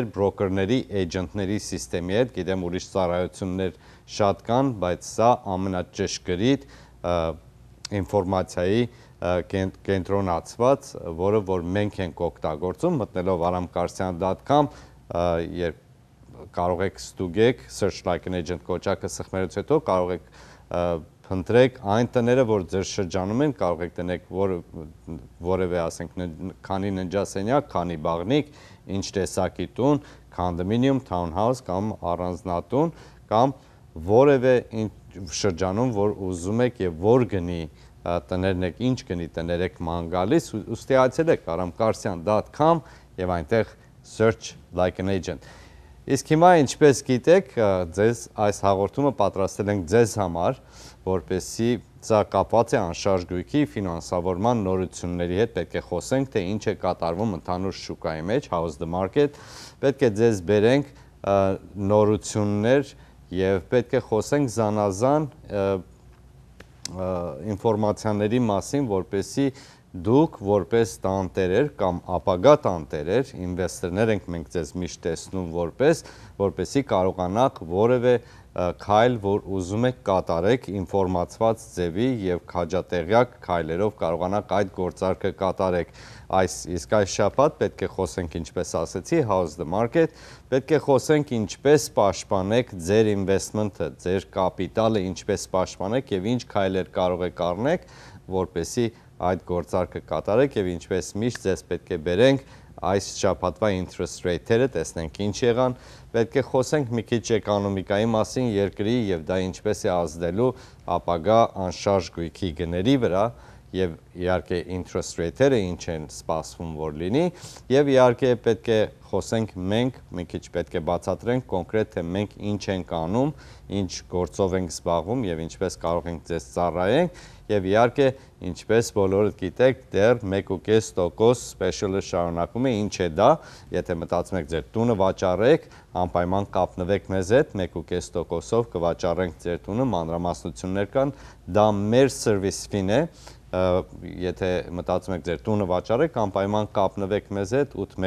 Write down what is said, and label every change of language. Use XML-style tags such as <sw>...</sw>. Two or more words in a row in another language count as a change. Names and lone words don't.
<hy>բրոկերների, էջենտների համակարգի հետ, գիտեմ ուրիշ ծառայություններ շատ կան, բայց սա ամենաճշգրիտ ինֆորմացիայի կենտրոնացված, որը որ մենք ենք օգտագործում, մտնելով aramkarsian.com, երբ կարող եք ստուգեք</hy> <en>search like an agent</en> <hy>կոճակը սխմելուց հետո կարող եք փնտրեք այն տները, որ ձեր շրջանում են, կարող եք տնեք որևէ, ասենք, քանի ննջասենյակ, քանի բաղնիկ, ինչ տեսակի տուն,</hy> <en>condominium,</en> <hy>townhouse կամ առանձնատուն, կամ որևէ շրջանում, որ ուզում եք եւ որ գնի տներն եք, ինչ գնի տներ եք ման գալիս, ուստի այցելեք aramkarsian.com եւ այնտեղ</hy> <en>search like an agent։</en> <hy>Իսկ հիմա ինչպես գիտեք, ձեզ այս հաղորդումը պատրաստել ենք ձեզ համար, որպեսզի սա կապված է անշարժ գույքի ֆինանսավորման նորությունների հետ, պետք է խոսենք, թե ինչ է կատարվում ընդհանուր շուկայի մեջ,</hy> <en>house the market,</en> <hy>պետք է ձեզ բերենք նորություններ եւ պետք է խոսենք զանազան ինֆորմացիաների մասին, որպեսզի դուք որպես տանտերեր կամ ապագա տանտերեր, ինվեստորներ ենք մենք ձեզ միշտ տեսնում որպեսզի կարողանաք որևէ քայլ, որ ուզում եք կատարեք ինֆորմացված ձևի եւ քաջատեղյակ քայլերով կարողանաք այդ գործարքը կատարեք։ Իսկ այս շաբաթ պետք է խոսենք, ինչպես ասեցի,</hy> <en>house the market,</en> <hy>պետք է խոսենք ինչպես պաշտպանեք ձեր investment-ը, ձեր կապիտալը ինչպես պաշտպանեք եւ ինչ քայլեր կարող եք առնեք, որպեսզի այդ գործարքը կատարեք եւ ինչպես միշտ ձեզ պետք է բերենք այս շաբաթվա</hy> <en>interest rate-երը,</en> <hy>տեսնենք ինչ եղան, պետք է խոսենք մի քիչ էկոնոմիկայի մասին երկրի եւ դա ինչպես է ազդելու ապագա անշարժ գույքի գների վրա եւ իհարկե</hy> <en>interest rate-երը</en> <hy>ինչ են սպասվում որ լինի եւ իհարկե պետք է խոսենք մենք մի քիչ պետք է բացատրենք կոնկրետ թե մենք ինչ ենք անում, ինչ գործով ենք զբաղվում եւ ինչպես կարող ենք ձեզ ծառայենք եւ իհարկե ինչպես բոլորը գիտեք դեռ 1.5% special-ը շարունակում է, ինչ է դա, եթե մտածում եք ձեր տունը վաճառեք, անպայման կապնվեք մեզ հետ 1.5%-ով կվաճառենք ձեր տունը, մանրամասնություններ կան, դա մեր</hy> <en>service fee-ն</en> <hy>է, եթե մտածում եք ձեր տունը վաճառեք, անպայման կապնվեք մեզ հետ</hy>